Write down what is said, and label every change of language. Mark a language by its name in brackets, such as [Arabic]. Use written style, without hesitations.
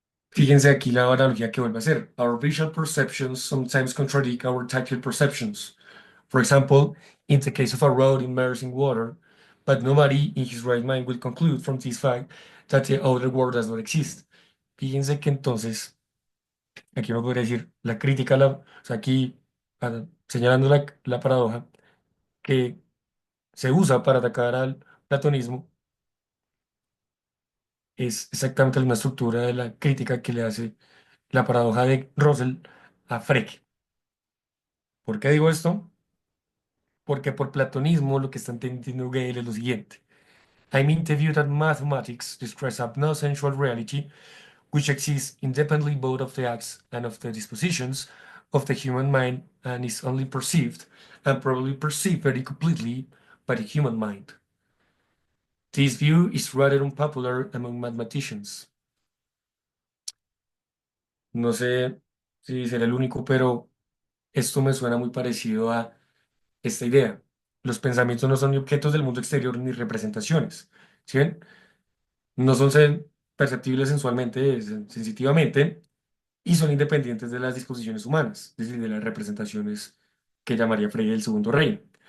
[Spanish] Fíjense aquí la analogía que vuelve a hacer. [English] Our visual perceptions sometimes contradict our tactile perceptions. For example, in the case of a road immersed in water, but nobody in his right mind will conclude from this fact that the outer world does not exist. [Spanish] Fíjense que entonces, aquí uno podría decir, la crítica, o sea, aquí señalando la paradoja que se usa para atacar al platonismo, es exactamente la misma estructura de la crítica que le hace la paradoja de Russell a Frege. ¿Por qué digo esto? Porque por platonismo lo que está entendiendo Gale es lo siguiente. [English] I mean the view that mathematics describes a non-sensual reality which exists independently both of the acts and of the dispositions of the human mind and is only perceived, and probably perceived very completely, by the human mind. This view is rather unpopular among mathematicians. [Spanish] No sé si será el único, pero esto me suena muy parecido a esta idea. Los pensamientos no son ni objetos del mundo exterior ni representaciones. ¿Sí ven? No son perceptibles sensualmente, sensitivamente, y son independientes de las disposiciones humanas, es decir, de las representaciones que llamaría Frege el segundo reino.